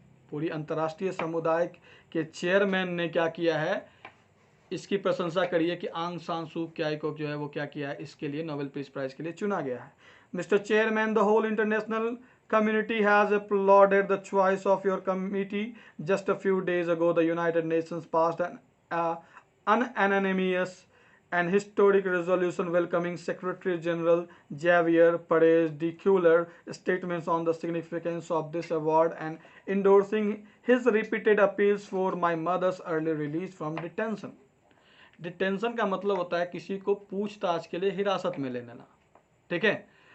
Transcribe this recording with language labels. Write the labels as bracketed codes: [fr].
[hi] पूरी अंतर्राष्ट्रीय समुदाय के चेयरमैन ने क्या किया है, इसकी प्रशंसा करी है कि आंग सान सू क्याई को जो है वो क्या किया है, इसके लिए नोबेल पीस प्राइज के लिए चुना गया है। [en] Mister chairman, the whole international community has applauded the choice of your committee. Just a few days ago, the United Nations passed an unanimous and historic resolution welcoming Secretary General Javier Perez de Cuellar statements on the significance of this award and endorsing his repeated appeals for my mother's early release from detention. [hi] Detention का मतलब होता है किसी को पूछताछ के लिए हिरासत में ले लेना, ठीक है।